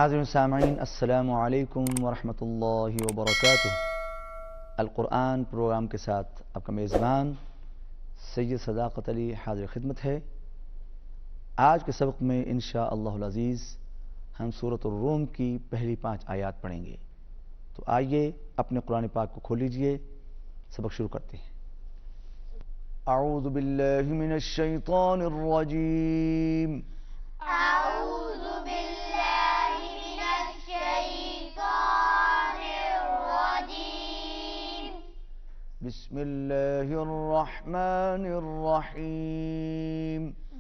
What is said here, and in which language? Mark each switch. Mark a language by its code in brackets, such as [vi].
[ur] حاضرین سامعین السلام علیکم ورحمۃ اللہ وبرکاتہ۔ القرآن پروگرام کے ساتھ آپ کا میزبان سید صداقت علی حاضر خدمت ہے۔ آج کے سبق میں انشاءاللہ العزیز ہم سورۃ الروم کی پہلی 5 آیات پڑھیں گے۔ تو آئیے اپنے قرآن پاک کو کھول لیجئے، سبق شروع کرتے ہیں۔ [ar] اعوذ باللہ من الشیطان الرجیم۔ أعوذ بالله من الشيطان الرجيم بسم اللہ الرحمن الرحیم۔